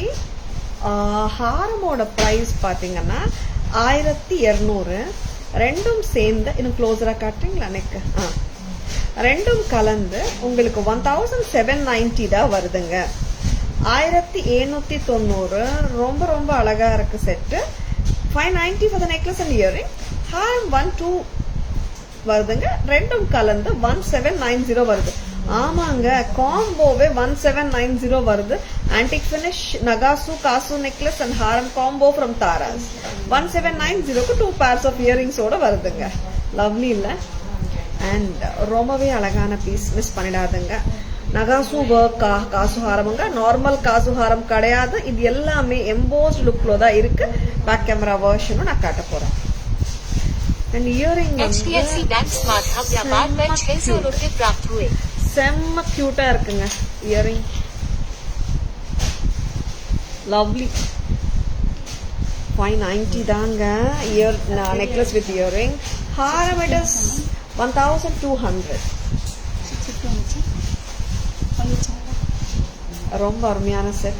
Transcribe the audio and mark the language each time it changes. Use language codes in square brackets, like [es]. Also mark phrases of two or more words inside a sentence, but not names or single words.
[ta] ஹாரமோட பிரைஸ் பாத்தீங்கன்னா 1200. ரெண்டும் சேர்ந்து இன்னும் க்ளோஸரா காட்டுறீங்களா? நெக்கு ரெண்டும் கலந்து உங்களுக்கு 1790 தான் வருதுங்க. 1790. ரொம்ப ரொம்ப அழகா இருக்கு செட்டு. [en] 590 for the necklace and earring. [ta] ஹாரம் 12 வருதுங்க. ரெண்டும் கலந்து 1790 வருது. ஆமாங்க, காம்போவே 1790 வருது. [en] antique finish [ta] நகாசு காசு [en] necklace and [ta] ஹாரம் [en] combo from Taras [ta] 1790க்கு 2 [en] pairs of earringsோட [ta] வருதுங்க. லவ்லி இல்ல? அண்ட் ரொம்பவே அழகான பீஸ், மிஸ் பண்ணிடாதுங்க. நகாசு ஒர்க் காசு ஹாரமுங்க, நார்மல் காசு ஹாரம் கிடையாது. இது எல்லாமே [en] embossed lookல [ta] தான் இருக்கு. [en] back camera versionும் [ta] நான் காட்ட போறேன். [en] and earring [hi] HDFC बैंक स्मार्ट हब व्यापार में 600 रुपए प्राप्त हुए. [ta] செம்ம கியூட்டா இருக்குங்க இயரிங். லவ்லி. 590 தாங்க [en] necklace with earring. [ta] ஹாரம் [en] it is [ta] 1200. ரொம்ப அருமையான செட்.